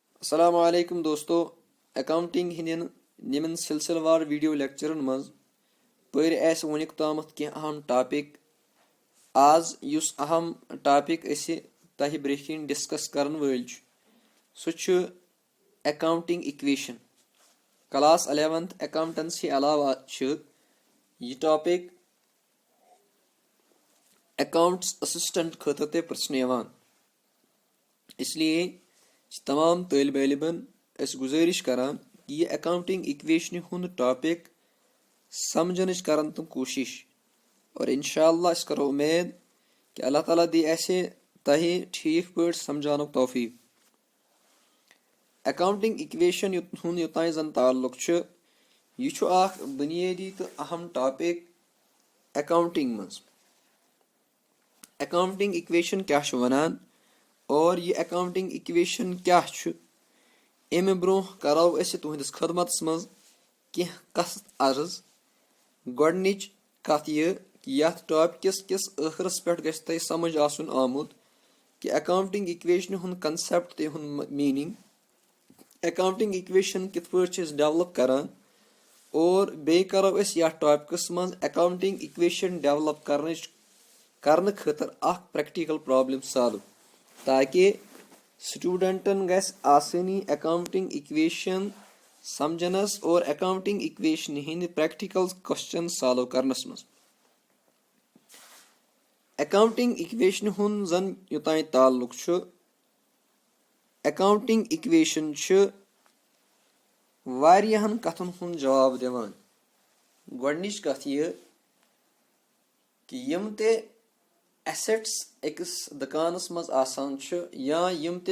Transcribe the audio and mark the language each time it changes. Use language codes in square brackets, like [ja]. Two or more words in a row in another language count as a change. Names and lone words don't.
[ar] السلام عليكم दोस्तों। [ks] अकाउंटिंग हिंदन निमन सिलसिलेवार वीडियो लेक्चरन मज पर वनिक तामत कह अहम टॉपिक। आज युस अहम टॉपिक तह ब्रेह डिस्कस करन वल सह [en] accounting equation. class 11th accountancy [ks] अलावा यह टॉपिक [en] accounts assistant [ks] खतर ते प्रश्न इसलिए तमाम तालिब इलमन गुजारिश करान कि यह [en] accounting equation [ks] हुंद टॉपिक समझन करन तुम कोशिश और इंशाअल्लाह इस करो उम्मीद कि [ar] الله تعالى [ks] दी ऐसे तही ठीक पर समझानो तौफीक। [en] accounting equation [ks] हुंद योतान जन ताल्लुक यह बुनियादी तो अहम टॉपिक अकाउंटिंग मज। [en] accounting equation [ks] क्या वनान और यह [en] accounting equation [ks] क्या अमे ब्रोह करो तुहदिस खदमत मज कह कथ अर्ज। गोडनिच कथ यह कि यथ टॉपिकस किस आखिरस पे गछ तह समझ आसुन आमुत कि [en] accounting equation [ks] हुंद कंसेप्ट ते हुंद मीनिंग, [en] accounting equation [ks] कित पे डेवलप करान और बे करो यथ टॉपिकस मज [en] accounting equation develop [ks] करने खतर अख [en] practical problem solve [ks] ताकि स्टूडेंटन गस आसानी [en] accounting equation [ks] समझनस और [en] accounting equation [ks] हिंद [en] practical question solve [ks] करनस मज। [en] accounting equation [ks] हुंद जन योतान ताल्लुक [en] accounting equation [ks] वारियाहन कथन हुंद जवाब दिवान। गोडनिच कथ यह कि यम ते एसेट्स अकिस दुकानस मज आसान या यम ते